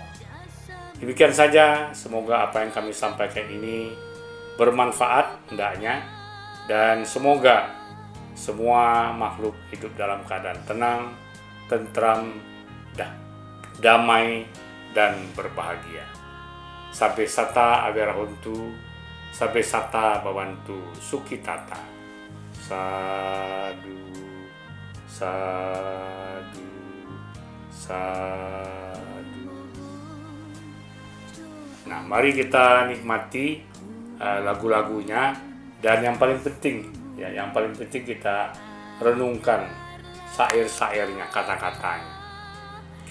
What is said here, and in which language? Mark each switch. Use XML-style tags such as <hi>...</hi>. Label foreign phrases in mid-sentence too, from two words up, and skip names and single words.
<id>Demikian saja, semoga apa yang kami sampaikan ini bermanfaat hendaknya, dan semoga semua makhluk hidup dalam keadaan tenang, tentram, damai, dan berbahagia.</id> <pi>Sabbe sata averahuntu, sabbe sata bawantu sukitata. Sadu, sadu, sadu.</pi> <id>Nah, mari kita nikmati lagu-lagunya, dan yang paling penting, ya, yang paling penting kita renungkan syair-syairnya, kata-katanya.</id>